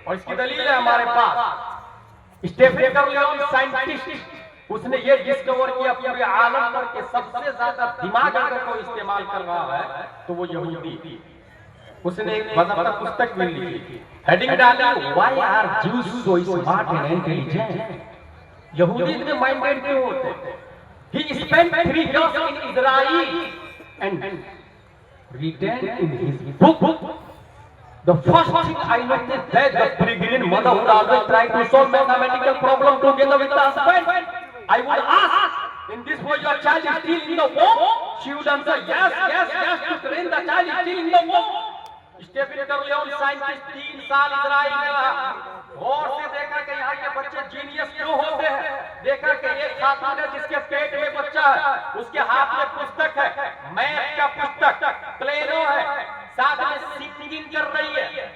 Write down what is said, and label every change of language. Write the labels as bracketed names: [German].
[Hindi] और इसकी दलील है हमारे पास, स्टेफन कर्लियन साइंटिस्ट, उसने ये डिस्कवर किया पूरे आलम पर के सबसे ज्यादा दिमाग अगर कोई इस्तेमाल कर रहा है तो वो यहूदी। उसने एक बाकायदा पुस्तक में लिखी, हेडिंग डाली, [English] Why are Jews so smart and intelligent. [Hindi] यहूदी इतने माइंडेड क्यों होते हैं? [English] He spent 3 years in Israel and written in his book, the first thing I noticed that the pregnant mother would always try to solve mathematical problem together with the husband. I would ask, in this way your child is still in the womb? She would answer, yes, yes, yes, to train the child is still in the womb. [Hindi] Stephen कर्लियन scientist 3 साल Israel में रहा, गौर से देखा कि यहाँ के बच्चे genius क्यों होते हैं। देखा कि एक खातून है जिसके पेट में बच्चा है, उसके हाथ में पुस्तक है, मैथ का पुस्तक, प्लेनो है, साथ में सिंगिंग कर रही है।